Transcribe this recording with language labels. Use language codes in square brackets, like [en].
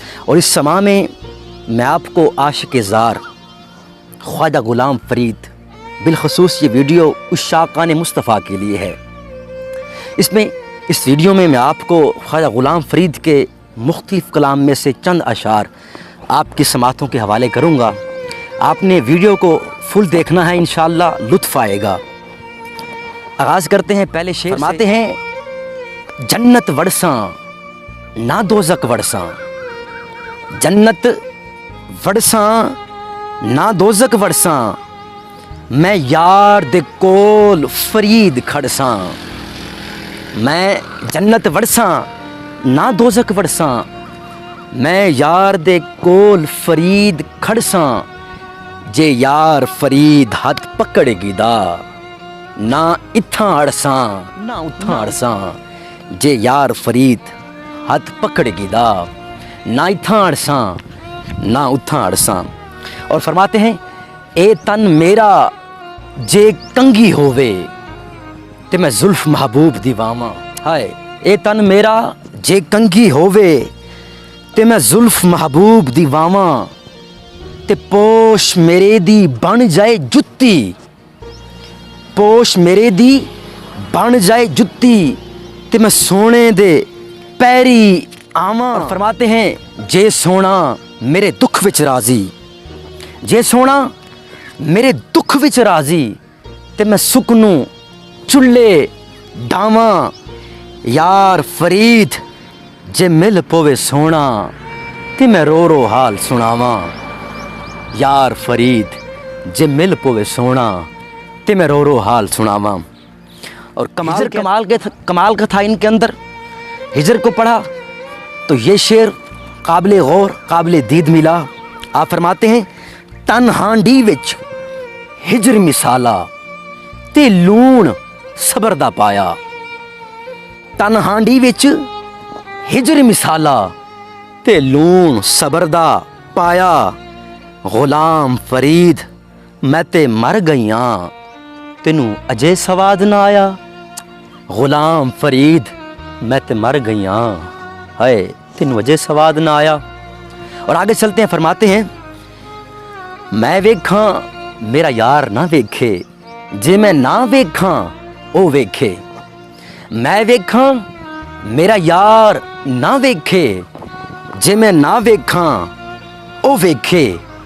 [ur] اور اس سما میں آپ کو عاشق زار خواجہ غلام فرید، بالخصوص یہ ویڈیو عشاقان مصطفیٰ کے لیے ہے. اس ویڈیو میں آپ کو خواجہ غلام فرید کے مختلف کلام میں سے چند اشعار آپ کی سماعتوں کے حوالے کروں گا. آپ نے ویڈیو کو فل دیکھنا ہے، انشاءاللہ لطف آئے گا. آغاز کرتے ہیں پہلے شعر. فرماتے ہیں [skr] جنت وڑساں نہ دوزک وڑساں، جنت وڑساں نہ دوزک وڑساں، میں یار دے کول فرید کھڑساں. میں جنت وڑساں نہ دوزک وڑساں، میں یار دے کول فرید کھڑساں. جے یار فرید ہاتھ پکڑ گیدا نہ اتھاں اڑساں نہ اتھاں اڑساں. جے یار فرید ہاتھ پکڑ گیدا نہ اتھاں اڑساں نہ اتھاں اڑساں. [ur] اور فرماتے ہیں [skr] اے تن میرا جے کنگی ہووے تے میں زلف محبوب دیواواں. ہائے اے تن میرا جے کنگی ہووے تے میں زلف محبوب دیواواں. تے پوش میرے دی بن جائے جتی، پوش میرے دی بن جائے جتی تے میں سونے دے پیری آواں. [ur] فرماتے ہیں [skr] جے سونا میرے دکھ وچ راضی، جے سونا میرے دکھ وچ راضی تے میں سکنوں چلے ڈاواں. یار فرید جے مل پوے سونا تے میں رو رو حال سناواں. یار فرید جے مل پوے سونا تے میں رو رو حال سناواں. [ur] اور کمال کا تھا ان کے اندر. ہجر کو پڑھا تو یہ شعر قابل غور، قابل دید ملا. آپ فرماتے ہیں [skr] تن ہانڈی وچ ہجر مثالا تے لون صبر دا پایا. تن ہانڈی وچ ہجر مثالا تے لون صبر دا پایا. غلام فرید میں تے مر گئیاں تینوں اجے سواد نہ آیا. غلام فرید میں تے مر گئیاں، ہائے تینوں اجے سواد نہ آیا. [ur] اور آگے چلتے ہیں. فرماتے ہیں [skr] میں ویکھاں میرا یار نہ ویکھے جے میں نہ ویکھاں او ویکھے. میں ویکھاں میرا یار نہ ویکھے جے میں نہ ویکھاں او ویکھے.